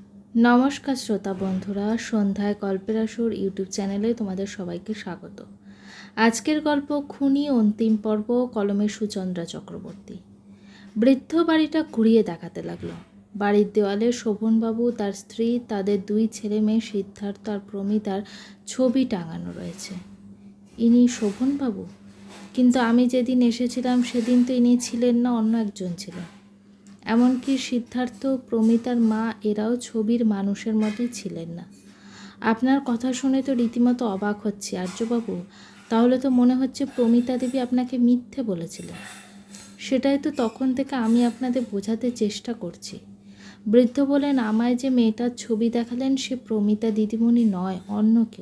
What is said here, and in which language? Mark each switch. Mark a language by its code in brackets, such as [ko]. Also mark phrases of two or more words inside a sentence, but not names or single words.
[bn] নমস্কার শ্রোতা বন্ধুরা সন্ধ্যায় গল্পের আসর ইউটিউব চ্যানেলে তোমাদের সবাইকে স্বাগত। আজকের গল্প খুনী অন্তিম পর্ব কলমে সুচন্দ্রা চক্রবর্তী। বৃদ্ধ বাড়িটা ঘুরিয়ে দেখাতে লাগলো। বাড়ির দেওয়ালে শোভনবাবু তার স্ত্রী তাদের দুই ছেলে মেয়ে সিদ্ধার্থ আর প্রমিতার ছবি টাঙানো রয়েছে। ইনি শোভনবাবু? কিন্তু আমি যেদিন এসেছিলাম সেদিন তো ইনি ছিলেন না, অন্য একজন ছিলেন। এমনকি সিদ্ধার্থ প্রমিতার মা এরাও ছবির মানুষের মতোই ছিলেন না। আপনার কথা শুনে তো রীতিমতো অবাক হচ্ছি আর্যবাবু। তাহলে তো মনে হচ্ছে প্রমিতা দেবী আপনাকে মিথ্যে বলেছিলেন। সেটাই তো তখন থেকে আমি আপনাদের বোঝাতে চেষ্টা করছি। বৃদ্ধ বলেন, আমায় যে মেয়েটার ছবি দেখালেন সে প্রমিতা দিদিমণি নয়, অন্য কেউ।